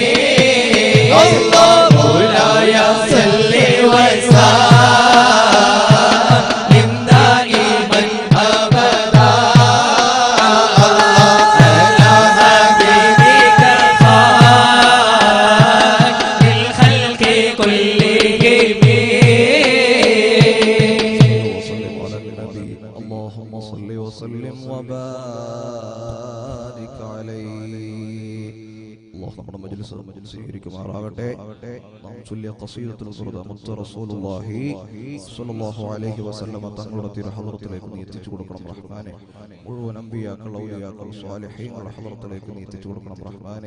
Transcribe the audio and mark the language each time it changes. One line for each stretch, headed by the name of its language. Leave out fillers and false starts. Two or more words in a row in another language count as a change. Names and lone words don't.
Arabic: الله مولاي صل وسلم دائما أبدا على حبيبك خير الخلق كلهم. وسلم على النبي اللهم صل وسلم وبارك عليه.
Malayalam: അല്ലാഹു നമ്മുടെ മജ്ലിസ് സ്വീകരിക്കുമാറാകട്ടെ. നാം ചൊല്ലിയ ഖസീദത്തുൽ ബുർദ മുത്ത
Arabic: رسول الله صلى الله عليه وسلم
Malayalam: തങ്ങളുടെ തിരുഹദ്റത്തിലേക്ക് നീ എത്തിച്ചു കൊടുക്കണം റഹ്മാനെ. മുഴുവൻ അമ്പിയാക്കൾ ഔലിയാക്കൾ സ്വാലിഹീങ്ങളുടെ ഹദ്റത്തിലേക്ക് നീ എത്തിച്ചു കൊടുക്കണം റഹ്മാനെ.